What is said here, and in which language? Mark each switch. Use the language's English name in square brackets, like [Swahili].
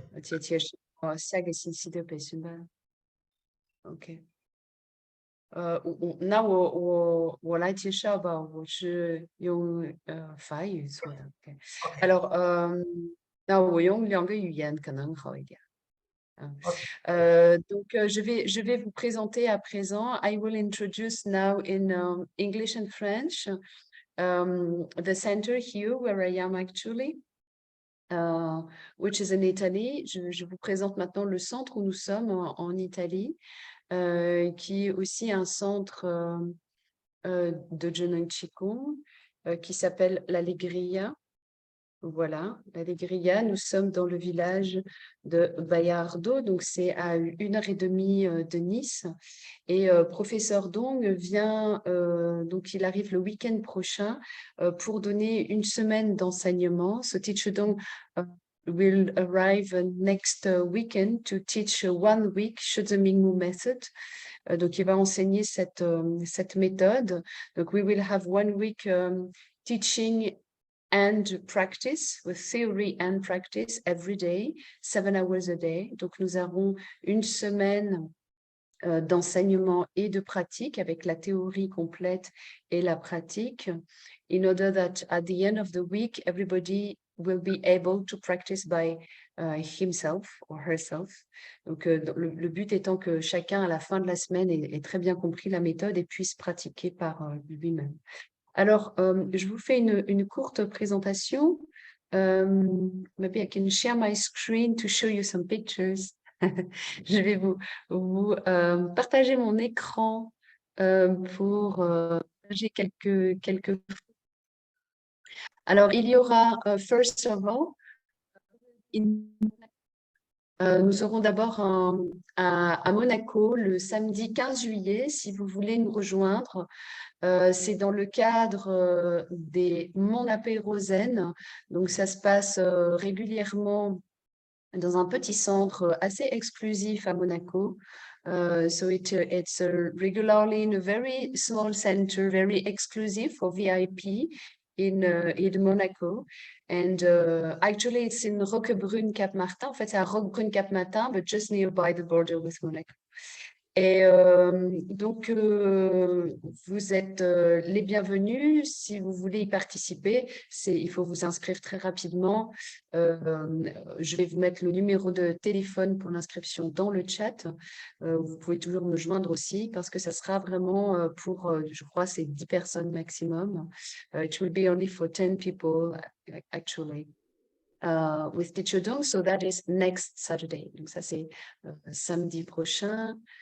[Chinese] 而且介绍下个星期的培训班。 OK。那我来介绍吧，我是用法语做的。 OK。 Alors，那我用2个语言可能好一点。 [French] Donc, je vais vous présenter à présent. [English] I will introduce now in English and French the center here where I am actually, which is in Italy. [French] Je vous présente maintenant le centre où nous sommes en Italie, qui est aussi un centre de Zheneng Qigong qui s'appelle l'Allegria. Voilà, l'Allegria, nous sommes dans le village de Vallardo, donc c'est à 1h30 de Nice. Et professeur Dong vient, donc il arrive le week-end prochain pour donner une semaine d'enseignement. [English] So Teacher Dong will arrive next weekend to teach 1 week Shi Zhi Mingmu method. [French] Donc il va enseigner cette méthode. [English] Donc we will have 1 week teaching and practice, with theory and practice every day, 7 hours a day. [French] Donc, nous avons une semaine d'enseignement et de pratique avec la théorie complète et la pratique, [English] in order that at the end of the week, everybody will be able to practice by himself or herself. [French] Donc, le but étant que chacun, à la fin de la semaine, ait très bien compris la méthode et puisse pratiquer par lui-même. Alors, je vous fais une courte présentation. [English] Maybe I can share my screen to show you some pictures. [French] Je vais vous partager mon écran pour partager quelques. Alors, il y aura, [English] first of all, [French] nous serons d'abord à Monaco le samedi 15 juillet, si vous voulez nous rejoindre. C'est dans le cadre des Mon Apéro Zen. Donc, ça se passe régulièrement dans un petit centre assez exclusif à Monaco. [English] So it's regularly in a very small center, very exclusive for VIP in Monaco. And actually, it's in Roquebrune-Cap-Martin. [French] En fait, c'est à Roquebrune-Cap-Martin, [English] but just nearby the border with Monaco. [French] Et donc, vous êtes les bienvenus. Si vous voulez y participer, il faut vous inscrire très rapidement. Je vais vous mettre le numéro de téléphone pour l'inscription dans le chat. Vous pouvez toujours me joindre aussi parce que ça sera vraiment pour, je crois, c'est 10 personnes maximum. [English] It will be only for 10 people, actually. With Teacher Dong, so that is next Saturday. [French] Donc ça, c'est samedi prochain.